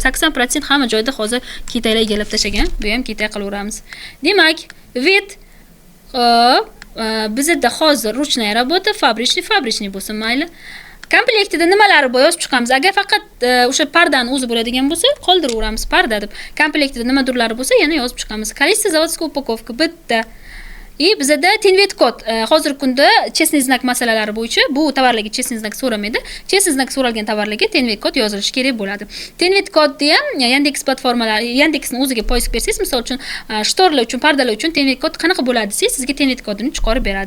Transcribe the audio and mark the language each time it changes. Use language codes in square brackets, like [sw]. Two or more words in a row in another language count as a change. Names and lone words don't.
[uz] 80% hamma joyda hozir Kitaylar egallab tashagan. Bu ham Kitay qilaveramiz. Demak, vet bizda hozir [ru] ручная работа, [uz] fabrichniy bo'lsin mayli. Komplektida nimalari bor yozib chiqamiz. Agar faqat o'sha pardani o'zi bo'ladigan bo'lsa, qoldiraveramiz parda deb. Komplektida nima turlari bo'lsa, yana yozib chiqamiz. [ru] Количество заводской упаковка bitta. [uz] Bizda tenvet kod hozirgi kunda [ru] честный знак [uz] masalalari bo'yicha bu tovarlarga [ru] честный знак [uz] so'ramaydi. [ru] Честный знак [uz] so'ralgan tovarlarga tenvet kod yozilishi kerak bo'ladi. Tenvet kodni ham Yandex platformalari, Yandexning o'ziga poisk bersangiz, misol uchun shtorlar uchun, pardalar uchun tenvet kod qanaqa bo'ladi desangiz, sizga tenvet kodini chiqarib beradi.